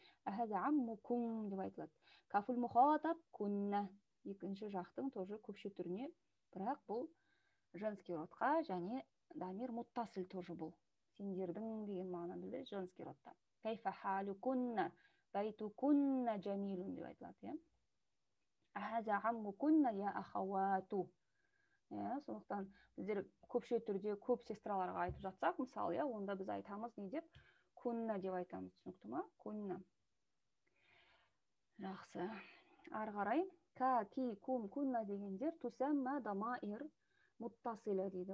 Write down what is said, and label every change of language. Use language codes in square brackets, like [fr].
[ar] Ахаза аммукум [kk] деп айтылады. [ar] Кафул мухатаб кунна. [kk] Екінші жақтың тоже көпше түріне, бірақ бұл женский родқа және дамир муттасил тоже бұл. Сендердің деген мағынаны білдіреді женский родта. [ar] Кайфа халу кунна, байту кунна джамилун [kk] деп айтылады. [ar] Ахаза амму кунна я ахавату. [kk] Сондықтан біздер көпше түрде көп сестраларға айтып жатсақ, мысалы, онда біз айтамыз не деп? Кунна деп айтамыз, түсінікті ма? Кунна. Жақсы. Ары қарай, ка, ки, кум, кунна дегендер тусамма дамаир муттасила дейді.